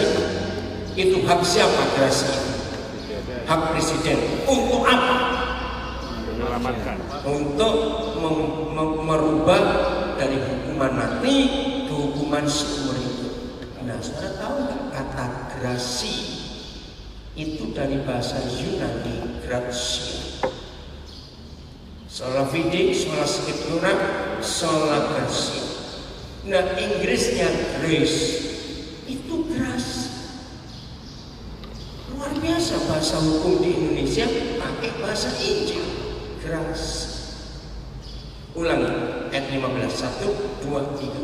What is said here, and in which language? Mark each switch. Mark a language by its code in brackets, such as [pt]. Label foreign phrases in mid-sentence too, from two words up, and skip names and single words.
[id] Itu hak siapa gerasi? Hak presiden. Untuk apa? Menyelamatkan. Untuk merubah dari hukuman mati ke hukuman seumur hidup. Nah, saudara tahu nggak kata gerasi itu dari bahasa Yunani gratia. [la] Sola fide, sola scriptura, sola gratia. [id] Nah, Inggrisnya grace itu grace. Luar biasa bahasa hukum di Indonesia pakai bahasa Injil, grace. Ulangi ayat 15, 1, 2, 3.